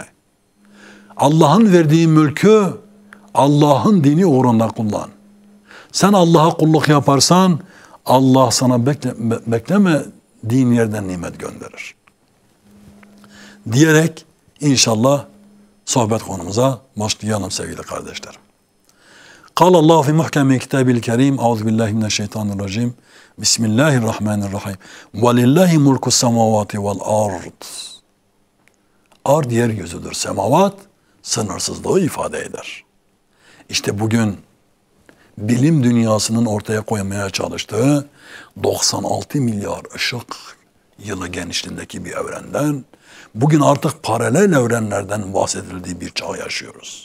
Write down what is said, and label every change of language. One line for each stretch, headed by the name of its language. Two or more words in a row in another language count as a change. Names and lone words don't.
Turkish: Allah'ın verdiği mülkü Allah'ın dini uğrunda kullan. Sen Allah'a kulluk yaparsan Allah sana beklemediğin yerden nimet gönderir. Diyerek inşallah sohbet konumuza başlayalım sevgili kardeşlerim.
Arabic: قال الله في محكم كتابه الكريم أعوذ بالله من الشيطان الرجيم Bismillahirrahmanirrahim. وَلِلَّهِ مُلْكُ السَّمَوَاتِ وَالْأَرْضِ.
Turkish: Ard yeryüzüdür. Semavat sınırsızlığı ifade eder. İşte bugün bilim dünyasının ortaya koymaya çalıştığı 96 milyar ışık yılı genişliğindeki bir evrenden, bugün artık paralel evrenlerden bahsedildiği bir çağ yaşıyoruz.